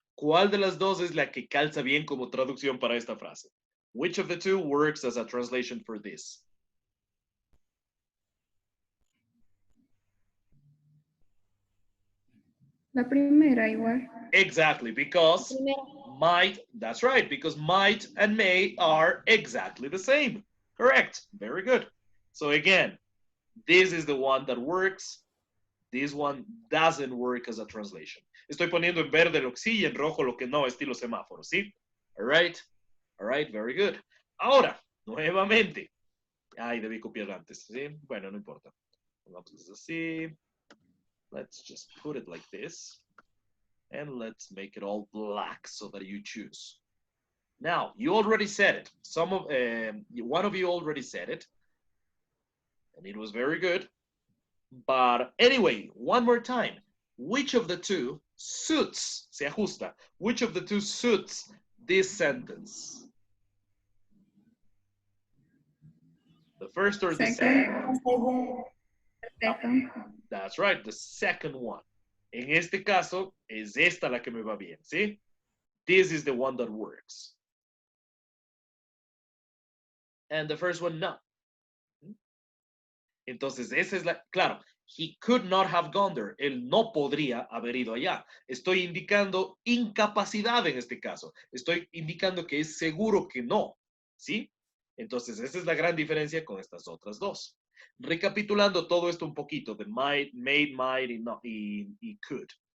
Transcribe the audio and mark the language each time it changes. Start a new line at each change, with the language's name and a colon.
Spanish: ¿Cuál de las dos es la que calza bien como traducción para esta frase?
English: Which of the two works as a translation for this?
Spanish: La primera igual.
English: Exactly, because might, that's right, because might and may are exactly the same. Correct, very good. So again, this is the one that works. This one doesn't work as a translation.
Spanish: Estoy poniendo en verde lo que sí y en rojo lo que no, estilo semáforo, ¿sí?
English: All right, very good.
Spanish: Ahora, nuevamente. Ay, debí copiar antes, ¿sí? Bueno, no importa. Vamos así.
English: Let's just put it like this. And let's make it all black so that you choose. Now, you already said it. One of you already said it. And it was very good. But anyway, one more time. Which of the two suits,
Spanish: se ajusta,
English: which of the two suits this sentence? The first or the second? Second. That's right, the second one.
Spanish: En este caso, es esta la que me va bien, ¿sí?
English: This is the one that works. And the first one, no.
Spanish: Entonces, esa es la, claro,
English: he could not have gone there.
Spanish: Él no podría haber ido allá. Estoy indicando incapacidad en este caso. Estoy indicando que es seguro que no, ¿sí? Entonces, esa es la gran diferencia con estas otras dos. Recapitulando todo esto un poquito de might, made, might y could.